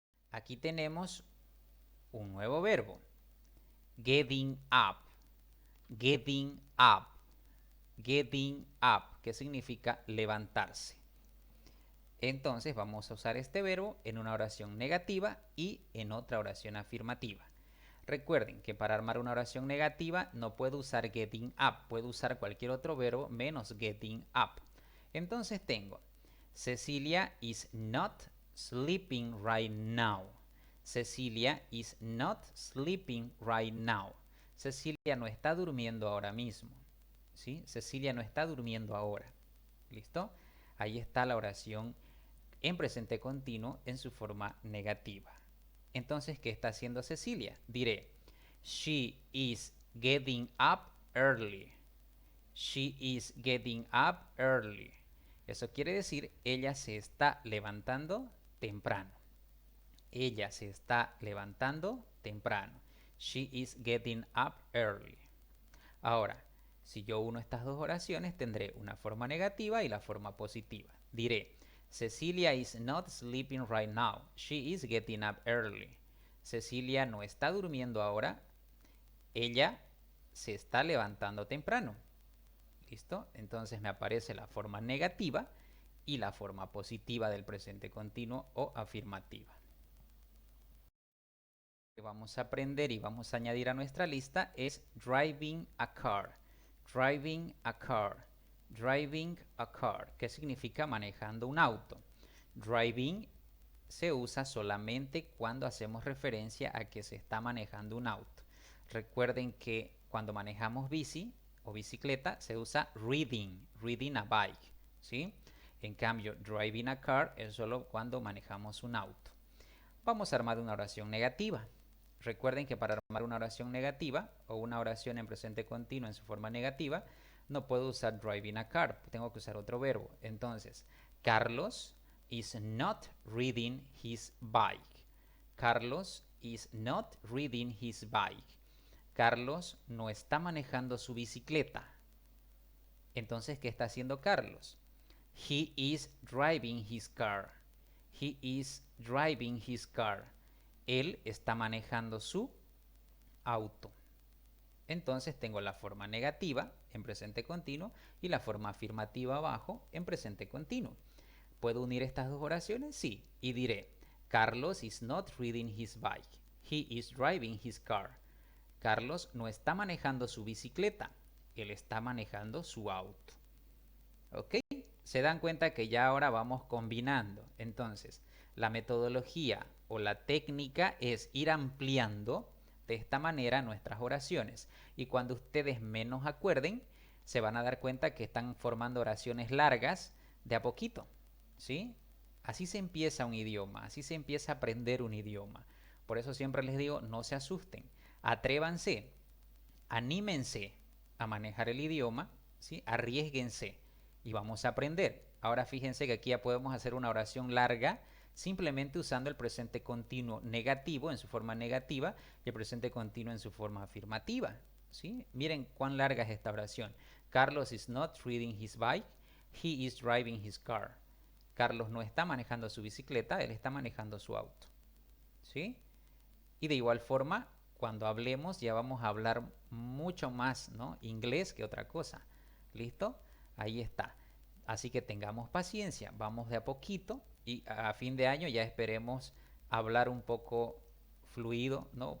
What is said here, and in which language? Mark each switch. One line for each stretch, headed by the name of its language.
Spanish: Aquí tenemos un nuevo verbo, getting up, getting up, getting up, que significa levantarse. Entonces vamos a usar este verbo en una oración negativa y en otra oración afirmativa. Recuerden que para armar una oración negativa no puedo usar getting up, puedo usar cualquier otro verbo menos getting up. Entonces tengo,
English: Cecilia is not sleeping right now. Cecilia is not sleeping right now.
Spanish: Cecilia no está durmiendo ahora mismo. ¿Sí? Cecilia no está durmiendo ahora. ¿Listo? Ahí está la oración en presente continuo en su forma negativa. Entonces, ¿qué está haciendo Cecilia? Diré,
English: she is getting up early. She is getting up early.
Spanish: Eso quiere decir, ella se está levantando temprano. Ella se está levantando temprano.
English: She is getting up early.
Spanish: Ahora, si yo uno estas dos oraciones, tendré una forma negativa y la forma positiva.
English: Diré, Cecilia is not sleeping right now. She is getting up early.
Spanish: Cecilia no está durmiendo ahora. Ella se está levantando temprano. ¿Listo? Entonces me aparece la forma negativa y la forma positiva del presente continuo o afirmativa. Lo que vamos a aprender y vamos a añadir a nuestra lista es driving a car.
English: Driving a car. Driving a car,
Spanish: que significa manejando un auto. Driving se usa solamente cuando hacemos referencia a que se está manejando un auto. Recuerden que cuando manejamos bici o bicicleta se usa riding a bike, ¿sí? En cambio, driving a car es solo cuando manejamos un auto. Vamos a armar una oración negativa. Recuerden que para armar una oración negativa o una oración en presente continuo en su forma negativa, no puedo usar driving a car, tengo que usar otro verbo.
English: Entonces, Carlos is not riding his bike. Carlos is not riding his bike.
Spanish: Carlos no está manejando su bicicleta. Entonces, ¿qué está haciendo Carlos?
English: He is driving his car. He is driving his car.
Spanish: Él está manejando su auto. Entonces tengo la forma negativa en presente continuo y la forma afirmativa abajo en presente continuo. ¿Puedo unir estas dos oraciones? Sí. Y diré,
English: Carlos is not riding his bike. He is driving his car.
Spanish: Carlos no está manejando su bicicleta. Él está manejando su auto. ¿Ok? Se dan cuenta que ya ahora vamos combinando. Entonces, la metodología o la técnica es ir ampliando de esta manera nuestras oraciones. Y cuando ustedes menos acuerden, se van a dar cuenta que están formando oraciones largas de a poquito. ¿Sí? Así se empieza un idioma, así se empieza a aprender un idioma. Por eso siempre les digo, no se asusten, atrévanse, anímense a manejar el idioma, ¿sí? Arriésguense y vamos a aprender. Ahora fíjense que aquí ya podemos hacer una oración larga simplemente usando el presente continuo negativo en su forma negativa y el presente continuo en su forma afirmativa. ¿Sí? Miren cuán larga es esta oración.
English: Carlos is not riding his bike, he is driving his car.
Spanish: Carlos no está manejando su bicicleta, él está manejando su auto. ¿Sí? Y de igual forma, cuando hablemos ya vamos a hablar mucho más, ¿no? Inglés que otra cosa. ¿Listo? Ahí está. Así que tengamos paciencia, vamos de a poquito y a fin de año ya esperemos hablar un poco fluido, ¿no?